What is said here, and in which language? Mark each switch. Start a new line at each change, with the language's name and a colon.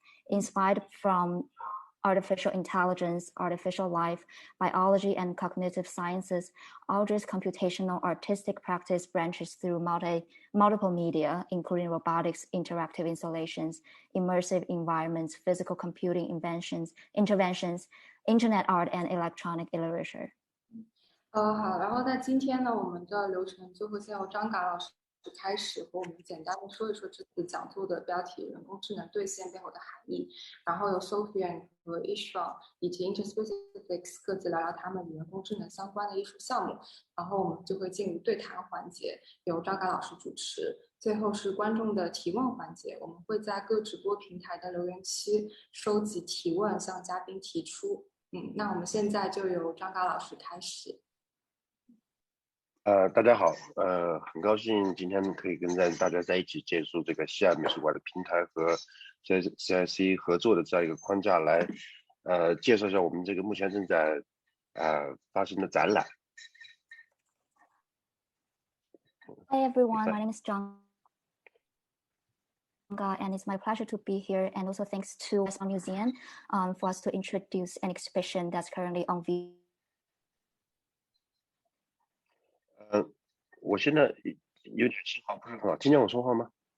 English: Inspired from artificial intelligence, artificial life, biology, and cognitive sciences, Audry's computational artistic practice branches through multiple media, including robotics, interactive installations, immersive environments, physical computing interventions, internet art, and electronic literature.
Chinese: 好，然后在今天呢，我们的流程就会先由张嘎老师开始和我们简单的说一说这次讲座的标题人工智能兑现背后的含义，然后由 Sofian 和 Istvan 以及 Interspecifics 各自聊聊他们与人工智能相关的艺术项目，然后我们就会进入对谈环节，由张嘎老师主持，最后是观众的提问环节，我们会在各直播平台的留言区收集提问，向嘉宾提出。那我们现在就由张嘎老师开始。大家好，很高兴今天可以跟大家在一起借助这个西岸美术馆的平台和 CIC 合作的这样一个框架来，介绍一下我们这个目前正在发行的展览。
English: Hi everyone, my name is Zhang Ga, and it's my pleasure to be here. And also thanks to Western Museum for us to introduce an exhibition that's currently on view.
Chinese: 我现在有点信号不是很好，听见我说话吗？